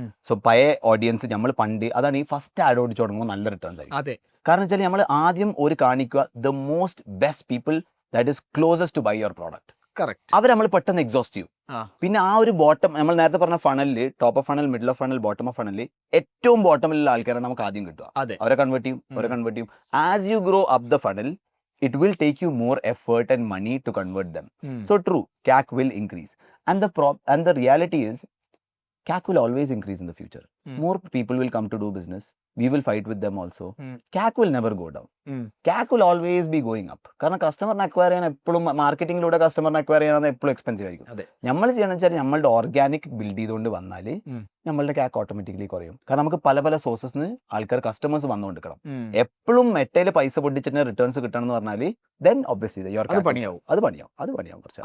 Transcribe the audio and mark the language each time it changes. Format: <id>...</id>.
<ml>So പഴയ audience നമ്മൾ പണ്ട്, അതാണ് ഈ ഫസ്റ്റ് ആഡ് ഓടിച്ചു തുടങ്ങുമ്പോൾ നല്ല റിട്ടേൺസ് ആയിരിക്കും. കാരണം വെച്ചാൽ നമ്മൾ ആദ്യം ഒരു കാണിക്കുക</ml> <en>The most best people that is closest to buy your product.</en> <ml>അവർ നമ്മൾ പെട്ടെന്ന് എക്സോസ്റ്റ് ചെയ്യും. പിന്നെ ആ ഒരു ബോട്ടം, നമ്മൾ നേരത്തെ പറഞ്ഞ ഫണലില് top of funnel, middle of funnel, bottom of ഫണലിൽ ഏറ്റവും ബോട്ടമിലുള്ള ആൾക്കാരാണ് നമുക്ക് ആദ്യം കിട്ടുക. അവരെ കൺവേർട്ട് ചെയ്യും.</ml> <en>As you grow up the funnel, it will take you more effort and money to convert them. So true, CAC will increase. And the reality is, CAC will always increase in the future. More people will come to do business. We will fight with them also. CAC will never go down. CAC will always be going up.</en> <ml>കാരണം കസ്റ്റമറിനെ acquire ചെയ്യാൻ എപ്പോഴും മാർക്കറ്റിംഗിലൂടെ കസ്റ്റമറിനെ acquire ചെയ്യാൻ എപ്പോഴും expensive ആയിരിക്കും. നമ്മൾ ചെയ്യണമെന്ന് വെച്ചാൽ നമ്മളുടെ ഓർഗാനിക് ബിൽഡ് ചെയ്തുകൊണ്ട് വന്നാൽ നമ്മളുടെ CAC ഓട്ടോമാറ്റിക്കലി കുറയും. കാരണം നമുക്ക് പല പല സോഴ്സസ് ആൾക്കാർ കസ്റ്റമേഴ്സ് വന്നുകൊണ്ടിരിക്കണം. എപ്പോഴും മെറ്റയിൽ പൈസ പൊട്ടിച്ചിട്ട് റിട്ടേൺസ് കിട്ടണം എന്ന് പറഞ്ഞാൽ ദെൻ ഒബ്വിയസ്ലി അത് പണിയാവും കുറച്ച്.</ml>